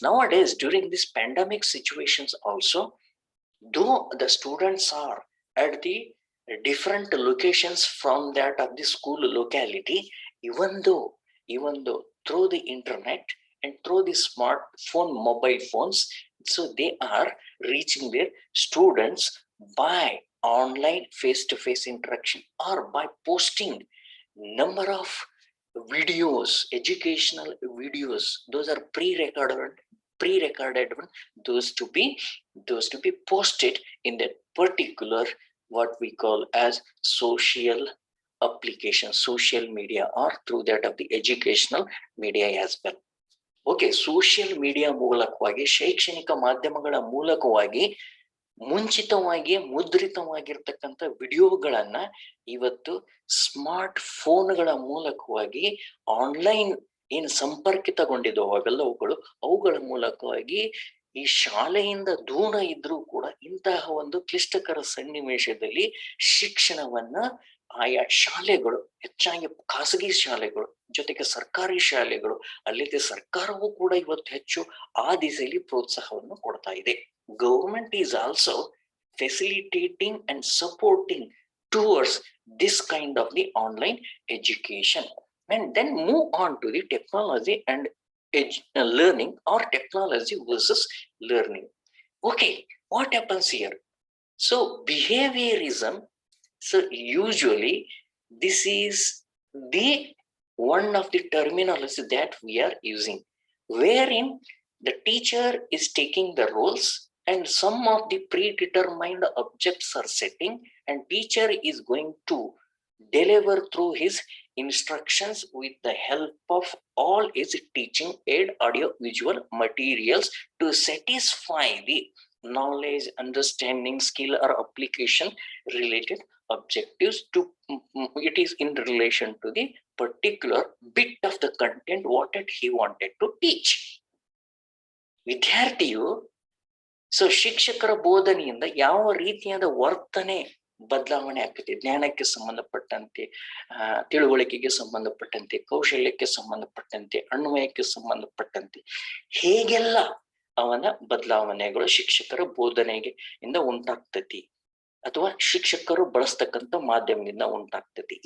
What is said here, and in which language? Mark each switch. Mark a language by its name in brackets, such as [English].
[English] Nowadays, during this pandemic situations also, though the students are at the different locations from that of the school locality, even though through the internet and through the smartphone mobile phones, so they are reaching their students by online face-to-face interaction or by posting number of videos, educational videos. Those are pre-recorded one, those to be posted in that particular what we call as social application, social media, or through that of the educational media as well. [Kannada] Okay, social media ಮೂಲಕವಾಗಿ, ಶೈಕ್ಷಣಿಕ ಮಾಧ್ಯಮಗಳ ಮೂಲಕವಾಗಿ ಮುಂಚಿತವಾಗಿ ಮುದ್ರಿತವಾಗಿರ್ತಕ್ಕಂಥ ವಿಡಿಯೋಗಳನ್ನ ಇವತ್ತು smart ಫೋನ್ಗಳ ಮೂಲಕವಾಗಿ online ಏನ್ ಸಂಪರ್ಕಿತಗೊಂಡಿದ್ದವು ಅವುಗಳ ಮೂಲಕವಾಗಿ ಈ ಶಾಲೆಯಿಂದ ದೂರ ಇದ್ರೂ ಕೂಡ ಇಂತಹ ಒಂದು ಕ್ಲಿಷ್ಟಕರ ಸನ್ನಿವೇಶದಲ್ಲಿ ಶಿಕ್ಷಣವನ್ನ ಆಯಾ ಶಾಲೆಗಳು, ಹೆಚ್ಚಾಗಿ ಖಾಸಗಿ ಶಾಲೆಗಳು ಜೊತೆಗೆ ಸರ್ಕಾರಿ ಶಾಲೆಗಳು, ಅಲ್ಲದೆ ಸರ್ಕಾರವೂ ಕೂಡ ಇವತ್ತು ಹೆಚ್ಚು ಆ ದಿಸೆಯಲ್ಲಿ ಪ್ರೋತ್ಸಾಹವನ್ನು ಕೊಡ್ತಾ ಇದೆ. [English] Government is also facilitating and supporting towards this kind of the online education. And then move on to the technology and learning, or technology versus learning. Okay, what happens here? So behaviorism, so usually this is the one of the terminology that we are using, wherein the teacher is taking the roles and some of the predetermined objects are setting, and teacher is going to deliver through his instructions with the help of all his teaching aid, audio visual materials to satisfy the knowledge, understanding, skill, or application related objectives. To it is in relation to the particular bit of the content what he wanted to teach. [Kannada] ವಿದ್ಯಾರ್ಥಿಯು so ಶಿಕ್ಷಕರ ಬೋಧನೆಯಿಂದ ಯಾವ ರೀತಿಯಾದ ವರ್ತನೆ ಬದಲಾವಣೆ ಆಗ್ತದೆ, ಜ್ಞಾನಕ್ಕೆ ಸಂಬಂಧಪಟ್ಟಂತೆ, ತಿಳುವಳಿಕೆಗೆ ಸಂಬಂಧಪಟ್ಟಂತೆ, ಕೌಶಲ್ಯಕ್ಕೆ ಸಂಬಂಧಪಟ್ಟಂತೆ, ಅನ್ವಯಕ್ಕೆ ಸಂಬಂಧಪಟ್ಟಂತೆ ಹೇಗೆಲ್ಲ ಅವನ ಬದಲಾವಣೆಗಳು ಶಿಕ್ಷಕರ ಬೋಧನೆಗೆ ಇಂದ ಉಂಟಾಗ್ತತಿ ಅಥವಾ ಶಿಕ್ಷಕರು ಬಳಸ್ತಕ್ಕಂಥ ಮಾಧ್ಯಮದಿಂದ ಉಂಟಾಗ್ತತಿ.